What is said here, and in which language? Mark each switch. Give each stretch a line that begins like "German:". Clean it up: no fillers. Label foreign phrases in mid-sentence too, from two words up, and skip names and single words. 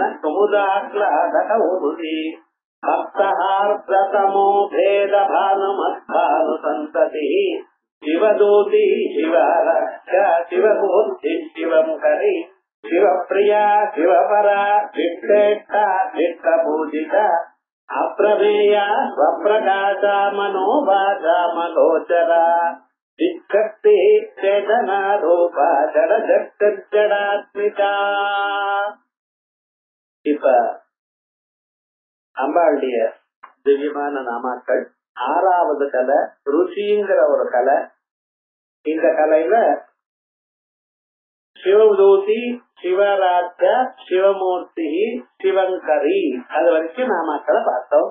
Sanskrit: कुमुदाह्लादकौमुदी भक्तहार्दतमो भेदभानुमद्भानु सन्ततिः शिवदूती शिवरक्षा शिवबुद्धि शिवंकरी शिवप्रिया शिवपरा चित्तेष्टा चित्तपूजिता अप्रमेया स्वप्रकाशा मनोवाचा मगोचरा चित्शक्ति चेतना रूपा जडजडात्मिका.
Tamil: இப்ப அம்பாளுடைய திவ்யமான நாமாக்கள். ஆறாவது கலை ருச்சிங்கிற ஒரு கலை. இந்த கலையில சிவதூதி சிவராஜா சிவமூர்த்தி சிவங்கரி அது வரைக்கும் நாமாக்களை பார்த்தோம்.